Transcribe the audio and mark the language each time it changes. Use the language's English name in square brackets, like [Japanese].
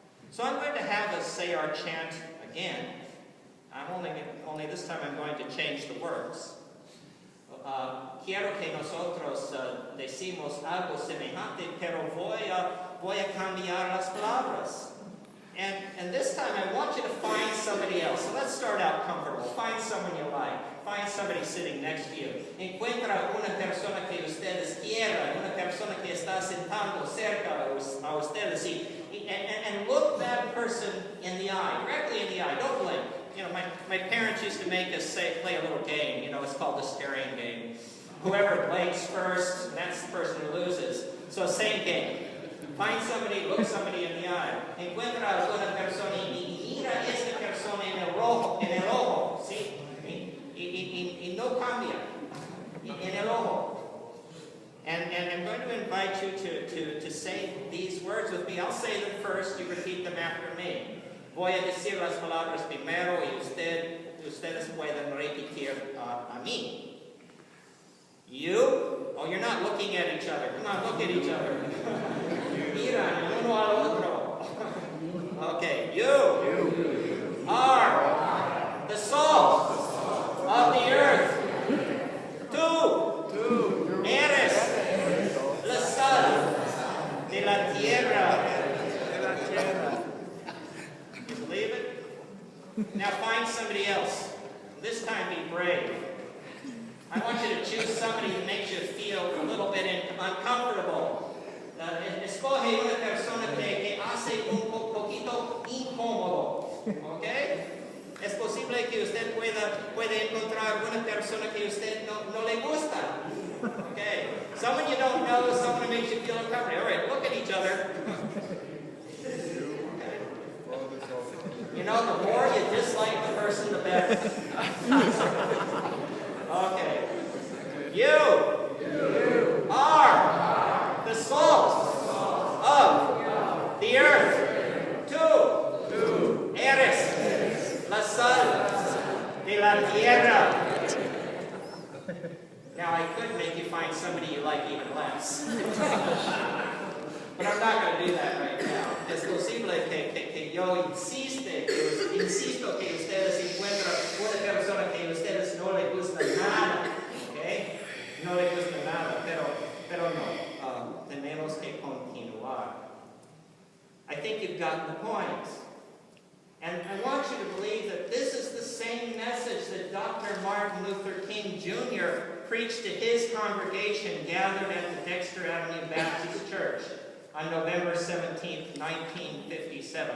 [English] So I'm going to have us say our chant again. Only this time I'm going to change the words. [Spanish] Quiero que nosotros decimos algo semejante, pero voy a cambiar las palabras. [English] And this time I want you to find somebody else. So let's start out comfortable. Find someone you like. Find somebody sitting next to you. [Spanish] Encuentra una persona que ustedes quieran, una persona que está sentando cerca a ustedes. [English] And look that person in the eye, directly in the eye. Don't blink. You know, my parents used to make us play a little game. You know, it's called the staring game. Whoever blinks first, that's the person who loses. So same game. Find somebody, look somebody in the eye. [Spanish] Encuentra alguna persona y mira esta persona en el ojo, ¿sí? Y no cambia. En el ojo. [English] And I'm going to invite you to say these words with me. I'll say them first, you repeat them after me. [Spanish] Voy a decir las palabras primero y ustedes pueden repetir a mí. [English] You, oh, you're not looking at each other. Come on, look at each other. [Spanish] Miran uno al otro. [English] Okay, you are the salt of the earth. [Spanish] Tú eres la sal de la tierra. [English] You believe it? Now find somebody else. This time be brave. I want you to choose somebody who makes you feel a little bit uncomfortable. [Spanish] Escoge una persona que hace un poquito incómodo. ¿Ok? Es posible que usted puede encontrar una persona que usted no le gusta. ¿Ok? [English] Someone you don't know, someone who makes you feel uncomfortable. All right, look at each other. You know, the more you dislike the person, the better. Okay. You are the salt of the earth. [Spanish] Tú eres la sal de la tierra. [English] Now, I could make you find somebody you like even less. But I'm not going to do that right now. [Spanish] Es posible que yo insisto que ustedes encuentren una persona que a ustedes no les gusta nada. ¿Okay? No les gusta nada, pero no. Tenemos que continuar. [English] I think you've gotten the point. And I want you to believe that this is the same message that Dr. Martin Luther King Jr. preached to his congregation gathered at the Dexter Avenue Baptist Church on November 17th, 1957.